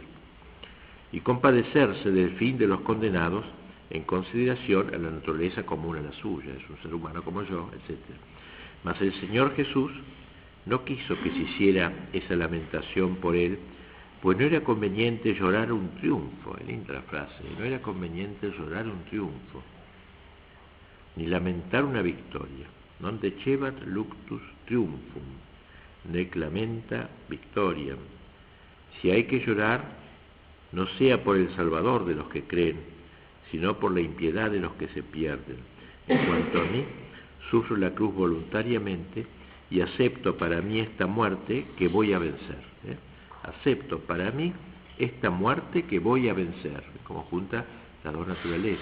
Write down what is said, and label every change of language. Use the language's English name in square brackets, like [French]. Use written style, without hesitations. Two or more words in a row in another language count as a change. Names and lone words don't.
[Spanish] Y compadecerse del fin de los condenados en consideración a la naturaleza común a la suya, es un ser humano como yo, etc. Mas el Señor Jesús no quiso que se hiciera esa lamentación por él, pues no era conveniente llorar un triunfo, es linda la frase, no era conveniente llorar un triunfo, ni lamentar una victoria, [Latin] non decebat luctus triumphum, nec lamenta victoriam. [Spanish] Si hay que llorar, no sea por el Salvador de los que creen, sino por la impiedad de los que se pierden. En cuanto a mí, sufro la cruz voluntariamente y acepto para mí esta muerte que voy a vencer. Acepto para mí esta muerte que voy a vencer, como junta las dos naturalezas.